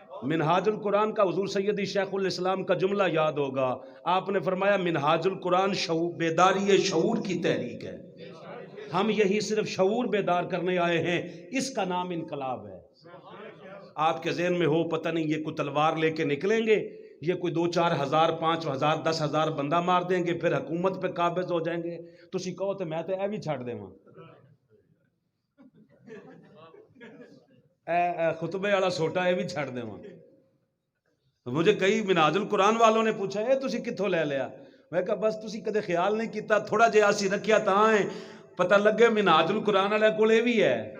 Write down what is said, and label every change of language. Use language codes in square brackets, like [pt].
[ur] منہاج القرآن کا حضور سیدی شیخ الاسلام کا جملہ یاد ہوگا، آپ نے فرمایا منہاج القرآن بیداری شعور کی تحریک ہے. ہم یہی صرف شعور بیدار کرنے آئے ہیں، اس کا نام انقلاب ہے. آپ کے ذہن میں ہو پتہ نہیں یہ کوئی تلوار لے کے نکلیں گے، یہ کوئی 2-4 ہزار 5 ہزار 10 ہزار بندہ مار دیں گے پھر حکومت پہ قابض ہو جائیں گے. [pa] تسی کہو تو میں تے اے بھی چھڑ دے خطبے والا سوٹا اے بھی چھڑ دے. [ur] مجھے کئی منہاج القرآن والوں نے پوچھا [pa] اے تسی کتھوں لے لیا؟ میں کہا بس تسی کدے خیال نہیں کیتا، تھوڑا جہا اسی رکھیا تاں ہے پتہ لگے منہاج القرآن والے کول اے بھی ہے.